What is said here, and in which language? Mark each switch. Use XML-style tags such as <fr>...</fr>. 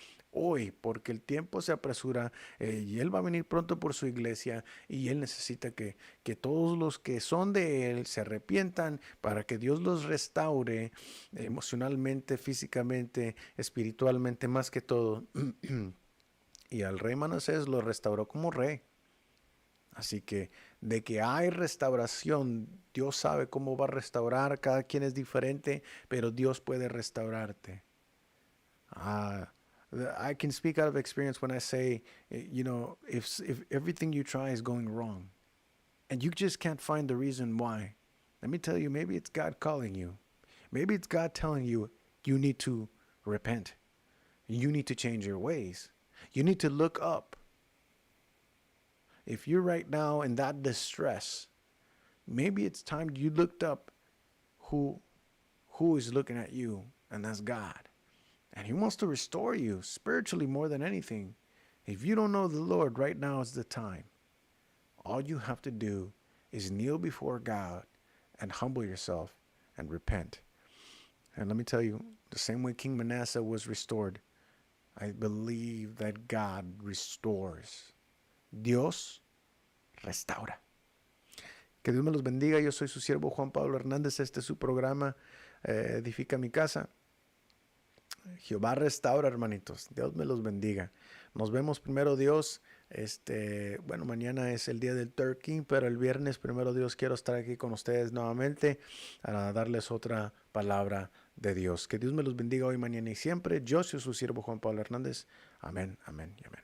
<es>Hoy, porque el tiempo se apresura y Él va a venir pronto por su iglesia, y Él necesita que todos los que son de Él se arrepientan para que Dios los restaure emocionalmente, físicamente, espiritualmente, más que todo. Y al rey Manasés lo restauró como rey. Así que de que hay restauración, Dios sabe cómo va a restaurar. Cada quien es diferente, pero Dios puede restaurarte.</es> <en>I can speak out of experience when I say, if everything you try is going wrong and you just can't find the reason why, let me tell you, maybe it's God calling you. Maybe it's God telling you, you need to repent. You need to change your ways. You need to look up. If you're right now in that distress, maybe it's time you looked up who is looking at you, and that's God. And He wants to restore you spiritually more than anything. If you don't know the Lord, right now is the time. All you have to do is kneel before God and humble yourself and repent. And let me tell you, the same way King Manasseh was restored, I believe that God restores.</en> <es>Dios restaura. Que Dios me los bendiga. Yo soy su siervo Juan Pablo Hernández. Este es su programa, Edifica mi Casa. Jehová restaura, hermanitos. Dios me los bendiga. Nos vemos, primero Dios. Mañana es el día del turkey, pero el viernes, primero Dios, quiero estar aquí con ustedes nuevamente para darles otra palabra de Dios. Que Dios me los bendiga hoy, mañana y siempre. Yo soy su siervo Juan Pablo Hernández. Amén, amén y amén.</es>